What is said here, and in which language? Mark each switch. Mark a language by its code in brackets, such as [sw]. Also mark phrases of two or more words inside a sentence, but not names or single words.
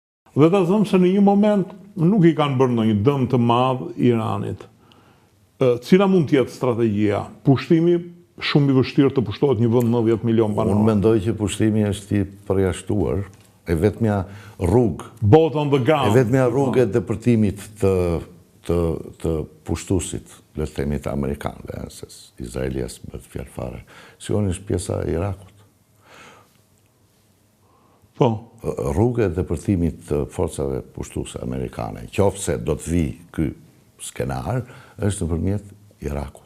[sq] Dhe ta thëmë se në një moment nuk i kanë bërë ndonjë dëm të madh Iranit. Cila mund të jetë strategjia? Pushtimi shumë i vështirë të pushtohet një vend 90 milion banor. Unë mendoj që pushtimi është i përjashtuar, e vetmja rrugë. [en] Both on the ground. [sq] E vetmja rrugë e depërtimit të pushtuesit, le të themi të amerikanëve, se Izraeli as bëhet fjalë fare. Shikoni është pjesa e Irakut. Po. Rrugë e depërtimit të forcave pushtuese amerikane, qofse do të vi ky skenar, është nëpërmjet Irakut.